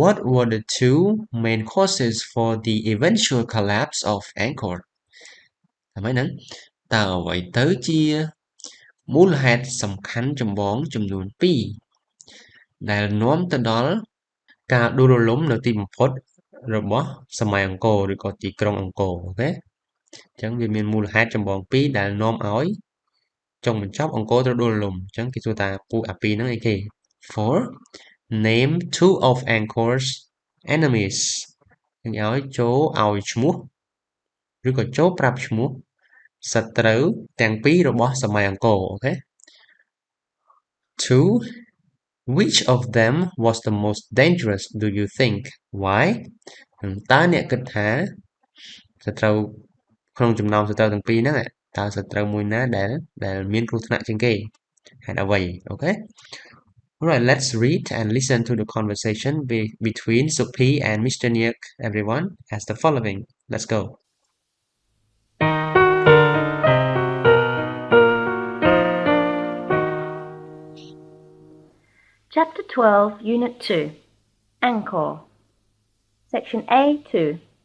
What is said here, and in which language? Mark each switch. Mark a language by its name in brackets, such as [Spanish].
[English] What were the 2 main causes for the eventual collapse of Angkor? [Khmer] តាមហ្នឹងតើអ្វីទៅជាមូលហេតុសំខាន់ចម្បងចំនួន2ដែលនាំទៅដល់ការដួលរលំនៅទីបំផុតរបស់សម័យអង្គរឬក៏ទីក្រុងអង្គរអូខេអញ្ចឹងវាមានមូលហេតុចម្បង2ដែលនាំឲ្យចុងបញ្ចប់អង្គរត្រូវដួលរលំអញ្ចឹងគេសួរថាពួកអា2ហ្នឹងអីគេ 4. [English] Name 2 of Angkor's enemies [Khmer] យើងឲ្យចូលឲ្យឈ្មោះឬក៏ចូលប្រាប់ឈ្មោះសត្រូវទាំងពីររបស់សម័យអង្គរអូខេ 2 [English] Which of them was the most dangerous do you think? Why? [Khmer] តើអ្នកគិតថាសត្រូវក្នុងចំណោមសត្រូវទាំងពីរហ្នឹងតើសត្រូវមួយណាដែលមានគ្រោះថ្នាក់ជាងគេហេតុអ្វីអូខេ [English] Alright, let's read and listen to the conversation between Supi and Mr. Niak, everyone, as the following. Let's go. Chapter 12, Unit 2, Angkor. Section A2.